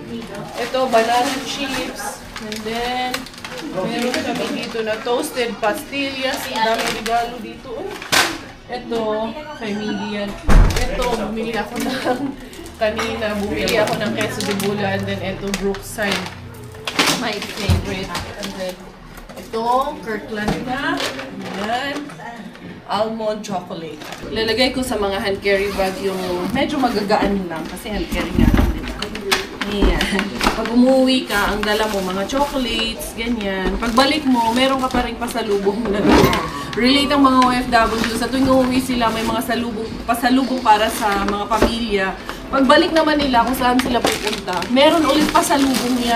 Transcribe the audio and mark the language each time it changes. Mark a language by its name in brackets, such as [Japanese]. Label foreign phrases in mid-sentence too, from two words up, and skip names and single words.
[Filipino] Ito, [English] banana chips. And then, [Filipino] meron kami dito na toasted pastillas. Ang daming regalo dito. Ito, kay Milian. Ito, bumili ako ng queso de bola. [English] And then, [Filipino] ito, Brookside. [English] My favorite. And then, [Filipino] ito, Kirkland na. Ayan. [English] Almond chocolate. [Filipino] Lalagay ko sa mga [English] hand carry bag [Filipino] yung medyo magagaan lang. Kasi [English] hand carry [Filipino] nga lang, diba? Ayan. Pag umuwi ka, ang dala mo mga chocolates, ganyan. Pagbalik mo, meron ka pa rin pasalubong na relate ang mga OFW. Sa tuwing umuwi sila, may mga pasalubong para sa mga pamilya. Pagbalik naman nila kung saan sila pupunta, meron ulit pasalubong yan.